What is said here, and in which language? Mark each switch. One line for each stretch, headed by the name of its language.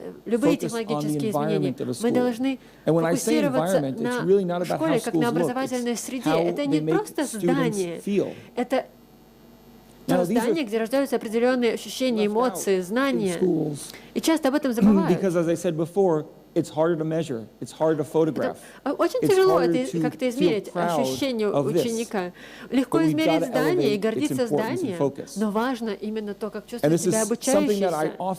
Russian: Любые технологические изменения. Мы должны фокусироваться на школе, как на образовательной среде. Это не просто здание, это то здание, где рождаются определенные ощущения, эмоции, знания. И часто об этом забывают.
English: it's harder to measure, it's harder to photograph.
Russian: Очень тяжело это как-то измерить, ощущение ученика. Легко измерить здание и гордиться зданием, но важно именно то, как чувствует себя обучающийся.